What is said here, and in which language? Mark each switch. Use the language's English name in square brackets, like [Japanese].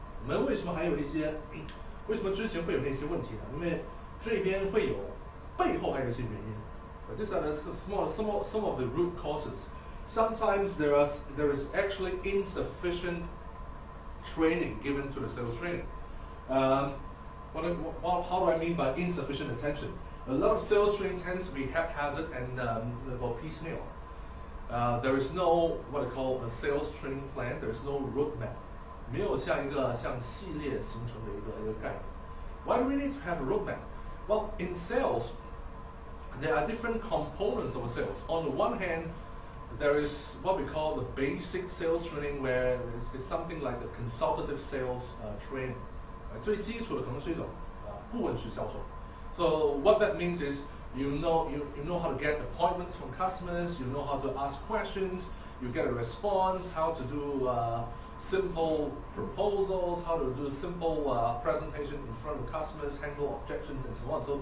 [Chinese] 我们为什么之前会有那些问题呢？因为这边会有背后还有一些原因。 [English] These are some of the root causes. Sometimes there is actually insufficient training given to the sales training. How do I mean by insufficient attention? A lot of sales training tends to be haphazard and piecemeal. There is no what I call a sales training plan. There is no roadmap. [Chinese] 没有像系列形成的一个概念。 [English] Why do we need to have a roadmap? Well, in sales, there are different components of sales. On the one hand, there is what we call the basic sales training, where it's something like a consultative sales training. [Chinese] 最基础的可能是一种顾问式销售。 [English] So what that means is you know how to get appointments from customers, you know how to ask questions, you get a response, how to do simple proposals, how to do simple presentation in front of customers, handle objections, and so on.